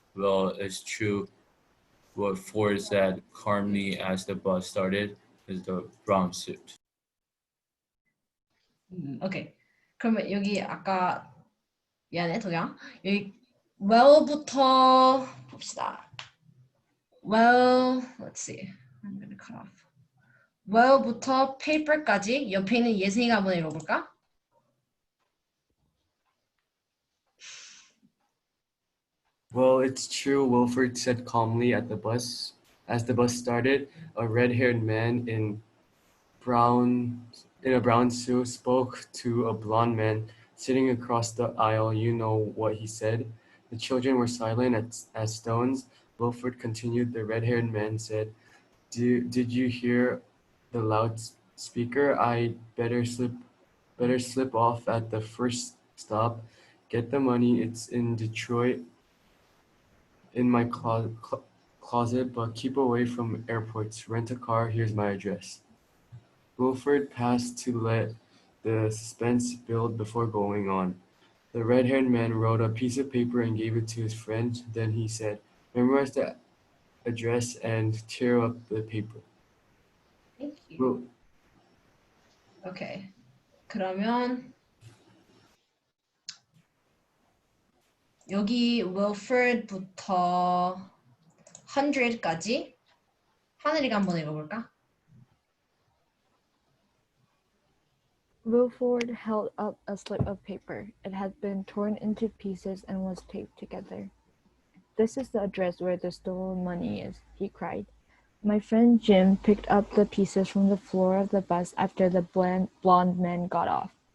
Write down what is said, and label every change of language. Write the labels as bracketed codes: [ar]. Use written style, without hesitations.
[en] Well, it's true. What Ford said calmly as the bus started is the brown suit. 오케이. [ko] 그러면 여기 아까 미안해 도영. 여기 well부터 봅시다. [en] Well, let's see. I'm gonna cut off. [ko] Well부터 paper까지 옆에 있는 예승이가 한번 읽어볼까? [en] Well, it's true, Wilford said calmly as the bus started. A red-haired man in a brown suit spoke to a blond man sitting across the aisle. You know what he said. The children were silent as stones. Wilford continued. The red-haired man said, Did you hear the loudspeaker? I better slip off at the first stop. Get the money. It's in Detroit in my closet, but keep away from airports. Rent a car. Here's my address. Wilford paused to let the suspense build before going on. The red-haired man wrote a piece of paper and gave it to his friend. Then he said, memorize the address and tear up the paper. Thank you. Okay. [ko] 그러면 여기 Wilford부터 100까지 하늘이가 한번 읽어볼까? [en] Wilford held up a slip of paper. It had been torn into pieces and was taped together. This is the address where the stolen money is, he cried. My friend Jim picked up the pieces from the floor of the bus after the blond man got off.